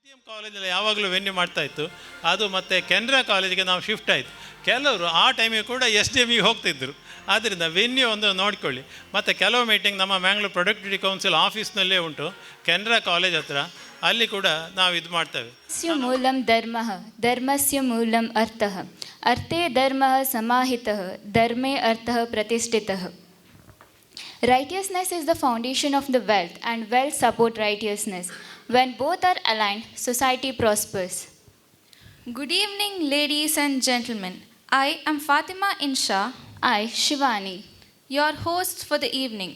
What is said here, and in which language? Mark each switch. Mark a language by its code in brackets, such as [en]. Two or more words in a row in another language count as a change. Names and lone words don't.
[kn] ಕಾಲೇಜಲ್ಲಿ ಯಾವಾಗಲೂ ವೆನ್ಯೂ ಮಾಡ್ತಾಯಿತ್ತು. ಅದು ಮತ್ತು ಕೆನರಾ ಕಾಲೇಜಿಗೆ ನಾವು ಶಿಫ್ಟ್ ಆಯಿತು. ಕೆಲವರು ಆ ಟೈಮಿಗೆ ಕೂಡ SDMಗೆ ಹೋಗ್ತಿದ್ದರು. ಆದ್ದರಿಂದ ವೆನ್ಯೂ ಒಂದು ನೋಡಿಕೊಳ್ಳಿ. ಮತ್ತು ಕೆಲವು ಮೀಟಿಂಗ್ ನಮ್ಮ ಮ್ಯಾಂಗ್ಳೂರ್ ಪ್ರೊಡಕ್ಟಿವಿಟಿ ಕೌನ್ಸಿಲ್ ಆಫೀಸ್ನಲ್ಲೇ ಉಂಟು, ಕೆನರಾ ಕಾಲೇಜ್ ಹತ್ರ. ಅಲ್ಲಿ ಕೂಡ ನಾವು ಇದು ಮಾಡ್ತೇವೆ. [sa] ಮೂಲಂ ಧರ್ಮ, ಧರ್ಮಸ್ಯ ಮೂಲಂ ಅರ್ಥಃ, ಅರ್ಥೇ ಧರ್ಮ ಸಮಾಹಿತಃ, ಧರ್ಮೇ ಅರ್ಥಃ ಪ್ರತಿಷ್ಠಿತಃ. [en] Righteousness is the foundation of the wealth, and wealth support righteousness. When both are aligned, society prospers. Good evening, ladies and gentlemen. I am Fatima Insha. I, Shivani, your host for the evening.